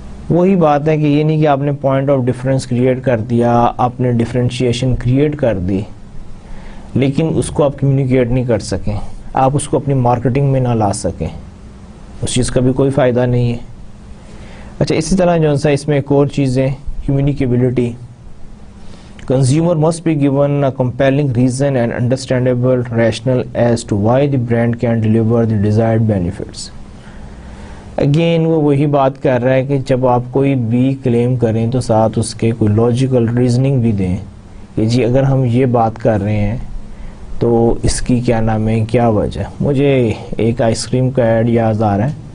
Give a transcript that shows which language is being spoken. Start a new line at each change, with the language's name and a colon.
Urdu: وہی بات ہے کہ یہ نہیں کہ آپ نے پوائنٹ آف ڈفرینس کریٹ کر دیا, آپ نے ڈفرینشیشن کریٹ کر دی, لیکن اس کو آپ کمیونیکیٹ نہیں کر سکیں, آپ اس کو اپنی مارکیٹنگ میں نہ لا سکیں, اس چیز کا بھی کوئی فائدہ نہیں ہے. اچھا, اسی طرح جو ہے اس میں ایک اور چیز ہے کمیونیکیبلٹی.
English: Consumer must be given a compelling reason and understandable rationale as to why the brand can deliver the desired benefits.
Urdu: Again وہ وہی بات کر رہا ہے کہ جب آپ کوئی بھی کلیم کریں تو ساتھ اس کے کوئی لاجیکل ریزننگ بھی دیں کہ جی اگر ہم یہ بات کر رہے ہیں تو اس کی کیا نام ہے, کیا وجہ. مجھے ایک آئس کریم کا ایڈ یاد آ رہا ہے